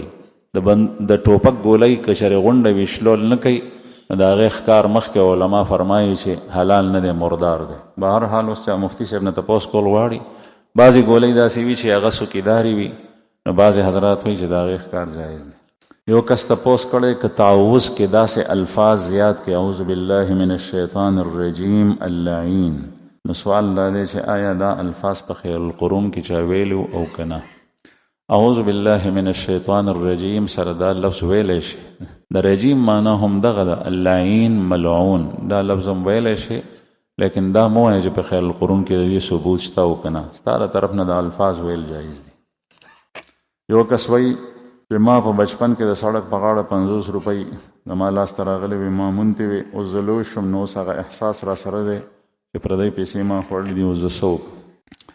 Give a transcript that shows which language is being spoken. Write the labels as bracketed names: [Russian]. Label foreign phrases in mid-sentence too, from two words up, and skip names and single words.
[Pashto] د ټوپک ګولۍ که چېرې غونډه وي شلول نه کوي نو د هغې ښکار مخکې علما فرمایي چې حلال نه دی مردار دی. بهرحال اوس چا مفتي صاحب نه تپوس کول غواړي بعضې ګولۍ داسې وي چې هغه څوکیداري وي نو بعضې حضرات وایي چې د هغې ښکار جایز دی. یو کس تپوس کړی که تعوذ کې داسې الفاظ زیات کې [Arabic] اعوذ بالله من الشیطان الرجیم اللعین [Pashto] نو سوال دا دی چې آیا دا الفاظ په [Arabic] خیر القرون [Pashto] کې چا ویلو او که نه؟ [Arabic] اعوذ بالله من الشیطان الرجیم [Pashto] سره دا لفظ ویلی شي. د رجیم معنا هم دغه ده اللعین ملعون دا لفظ هم ویلی شي لیکن دا مو وایه چې په [Arabic] خیر القرون [Pashto] کې د دې ثبوت شته او که نه. ستا د طرف نه د الفاظ ویل جایز دي. یو کس وایي چې ما په بچپن کې د سړک په غاړه 50 روپۍ زما لاس ته راغلی وي ما مونتې وي اوس زه لوی شوم نو اوس هغه احساس را سره دی چې پردی پیسې ما خوړلې دي اوس زه څه وکړم؟